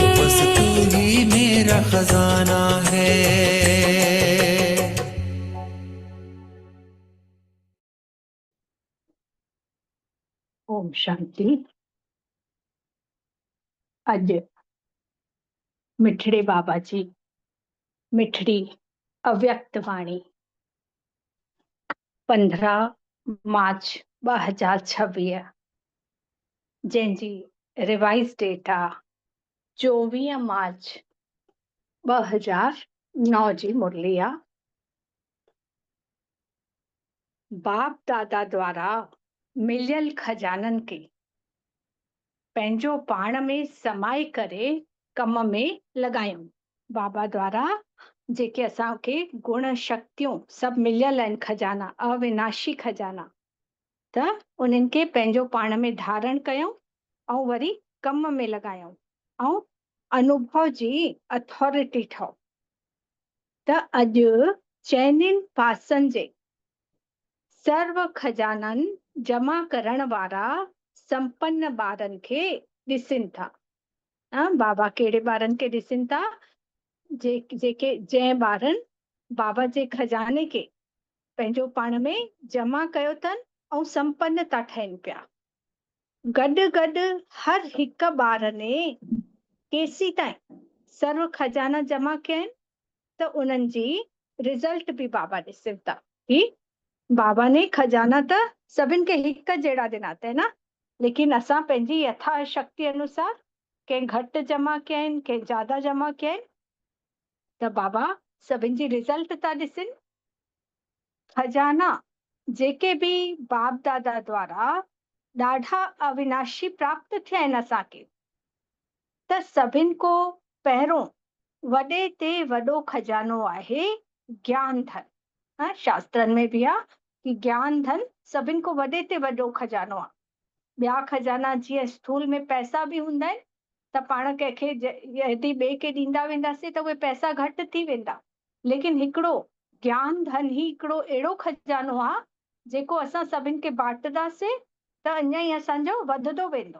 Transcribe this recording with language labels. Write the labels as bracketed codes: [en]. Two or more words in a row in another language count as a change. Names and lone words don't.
[hi] बस तू ही मेरा खजाना है। ओम शांति। [sd] अज मिठड़े बाबा जी मिठड़ी अव्यक्त वाणी 15 मार्च 2026 जंहिंजी रिवाइज डेट आहे 24 मार्च 2009 जी मुरली आहे। बाप दादा द्वारा मिलियल खजाननि खे पंहिंजो पाण में समाए करे कम में लॻायूं। बाबा द्वारा जेके असांखे गुण शक्तियूं सभु मिलियल आहिनि, खजाना, अविनाशी खजाना। त उन्हनि खे पंहिंजो पाण में धारण कयूं ऐं वरी कम में लॻायूं ऐं अनुभव जी अथॉरिटी ठहूं। त अॼु चइनिनि पासनि जे सर्व खजाननि जमा करण वारा संपन्न ॿारनि खे ॾिसनि था। बाबा कहिड़े ॿारनि खे ॾिसनि था? जेके जंहिं ॿारनि बाबा जे खजाने खे पंहिंजो पाण में जमा कयो अथनि ऐं संपन्न था ठहनि पिया। गॾु गॾु हर हिक ॿार ने केसी ताईं सर्व खजाना जमा कया आहिनि, त उन्हनि जी रिज़ल्ट बि बाबा ॾिसनि था कि बाबा ने खजाना त सभिनि खे हिक जहिड़ा ॾिना अथई न, लेकिन असां पंहिंजी यथाशक्ति अनुसार कंहिं घटि जमा कया आहिनि, कंहिं ज्यादा जमा कया आहिनि, त बाबा सभिनि जी रिज़ल्ट था ॾिसनि। खजाना जेके बि बाप दादा द्वारा ॾाढा अविनाशी प्राप्त थिया आहिनि असांखे, त सभिनि को पहिरों वॾे ते वॾो खजानो आहे ज्ञान धन। शास्त्रनि में बि आहे कि ज्ञान धन सभिनि को वॾे ते वॾो खजानो आहे। ॿिया खजाना जीअं स्थूल में पैसा बि हूंदा आहिनि, त पाण कंहिंखे यदि ॿिए खे ॾींदा वेंदासीं त उहे पैसा घटि थी वेंदा, लेकिन हिकिड़ो ज्ञान धन ही हिकिड़ो अहिड़ो खजानो आहे जेको असां सभिनि खे बांटंदासीं त अञा ई असांजो वधंदो वेंदो।